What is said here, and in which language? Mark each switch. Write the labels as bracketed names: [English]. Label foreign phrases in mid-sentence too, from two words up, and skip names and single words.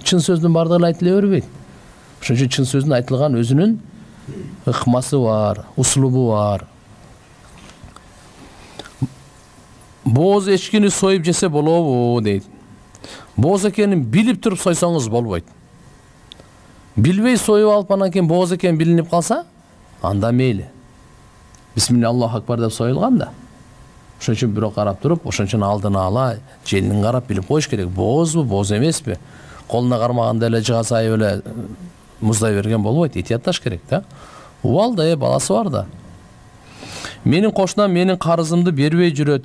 [Kyrgyz] Чын сөздүн бардыгы айтыла бербейт. Ошон үчүн чын сөздүн айтылган өзүнүн ыкмасы бар, услубу бар. Боз эчкини союп жесе болобу дейт. Боз экенин билип туруп сойсоңуз болбойт. Билбей союп алып анан кийин боз экен билинип калса, анда мейли. [Arabic] بسم الله الله أكبر [Kyrgyz] деп союлган да. Ошон үчүн бирок карап туруп, ошон үчүн алдына ала желин карап билип коюш керек. Бозбу, боз эмеспи? Колуна кармаганда эле жыга сайып эле муздай берген болбойт. Этиятташ керек да. Убалда баласы бар да. Менин кошунам менин карызымды бербей жүрөт.